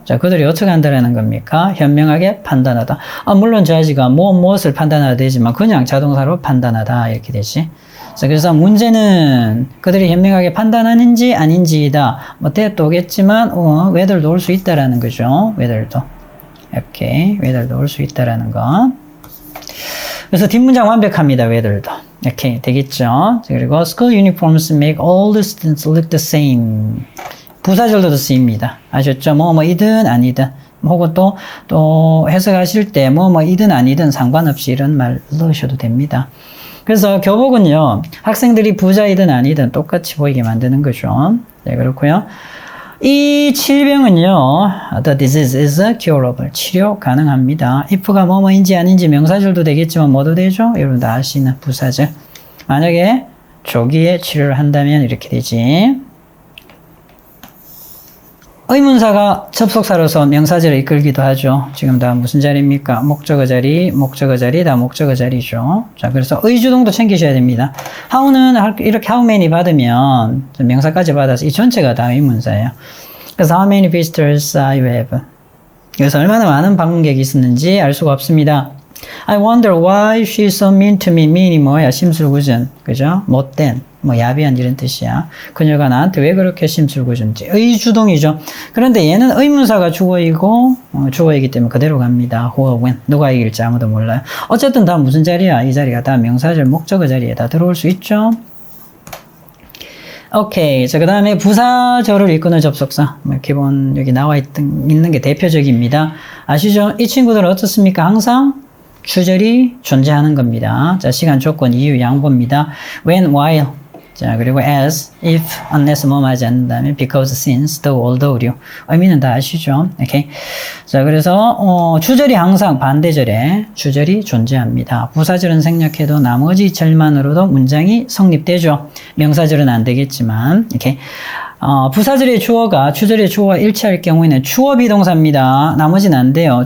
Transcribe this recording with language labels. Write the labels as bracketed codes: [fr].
[ko] 자, 그들이 어떻게 한다라는 겁니까? 현명하게 판단하다. 물론 judge가 무엇을 판단하다 되지만 그냥 자동사로 판단하다 이렇게 되지. 자, 그래서 문제는 그들이 현명하게 판단하는지 아닌지이다. 뭐 때도 오겠지만 whether도 올 수 있다라는 거죠. whether도. 이렇게 whether도 올 수 있다라는 거. 그래서 뒷문장 완벽합니다. whether도. 이렇게 되겠죠. 그리고 [en] school uniforms make all the students look the same. [ko] 부사절도 쓰입니다. 아셨죠? 뭐이든 아니든 혹은 또 해석하실 때 뭐이든 아니든 상관없이 이런 말 넣으셔도 됩니다. 그래서 교복은요, 학생들이 부자이든 아니든 똑같이 보이게 만드는 거죠. 네, 그렇고요. 이 질병은요, [en] the disease is curable. [ko] 치료 가능합니다. if가 뭐인지 아닌지 명사절도 되겠지만 뭐도 되죠? 여러분 다 아시는 부사절. 만약에 조기에 치료를 한다면 이렇게 되지. 의문사가 접속사로서 명사절을 이끌기도 하죠. 지금 다 무슨 자리입니까? 목적어 자리, 다 목적어 자리죠. 자, 그래서 의주동도 챙기셔야 됩니다. how는 이렇게 how many 받으면 명사까지 받아서 이 전체가 다 의문사예요. [en] 그래서 how many visitors you have. [ko] 그래서 얼마나 많은 방문객이 있었는지 알 수가 없습니다. [en] I wonder why she's so mean to me. [ko] mean이 뭐야? 심술궂은. 그죠? 못된. 야비한 이런 뜻이야. 그녀가 나한테 왜 그렇게 심술궂은지. 의주동이죠. 그런데 얘는 의문사가 주어이고, 주어이기 때문에 그대로 갑니다. [en] who or when. [ko] 누가 이길지 아무도 몰라요. 어쨌든 다 무슨 자리야? 이 자리가 다 명사절, 목적어 자리에 다 들어올 수 있죠. 오케이. 자, 그 다음에 부사절을 이끄는 접속사. 기본 여기 나와 있는 게 대표적입니다. 아시죠? 이 친구들은 어떻습니까? 항상 주절이 존재하는 겁니다. 자, 시간, 조건, 이유, 양보입니다. [en] when, while. 자, 그리고 as, if, unless [ko] 뭐 하지 않는다면 [en] because, since, though, although. [ko] 의미는 다 아시죠? 오케이. 자, 그래서 주절이 항상 반대절에 주절이 존재합니다. 부사절은 생략해도 나머지 절만으로도 문장이 성립되죠. 명사절은 안 되겠지만. 이렇게. 부사절의 주어가 주절의 주어와 일치할 경우에는 주어 비동사입니다. 나머지는 안 돼요.